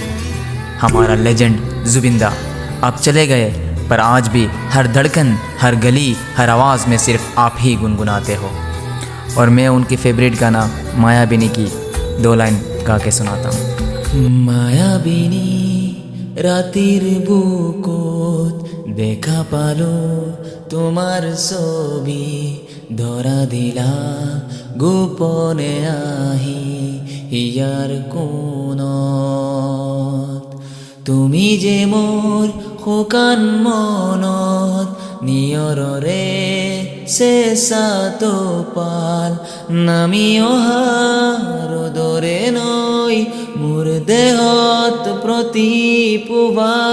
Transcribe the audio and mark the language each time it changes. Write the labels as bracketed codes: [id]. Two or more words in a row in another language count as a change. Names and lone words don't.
[hi] हमारा लेजेंड जुबिंदा अब चले गए, पर आज भी हर धड़कन, हर गली, हर आवाज़ में सिर्फ आप ही गुनगुनाते हो। और मैं उनकी फेवरेट गाना मायाबिनी की 2 लाइन गा के सुनाता हूँ। [as] মায়াবিনী ৰাতিৰ বুকুত দেখা পালো তোমার ছবি, ধরা দিলা গোপনে আহি হিয়ার কোণত। তুমি যে মোর শুকান মনত নিয়ৰৰে চেঁচাটো পাল নামি অহা ৰ'দৰে নৈ মোৰ দেহত প্ৰতিপুৱা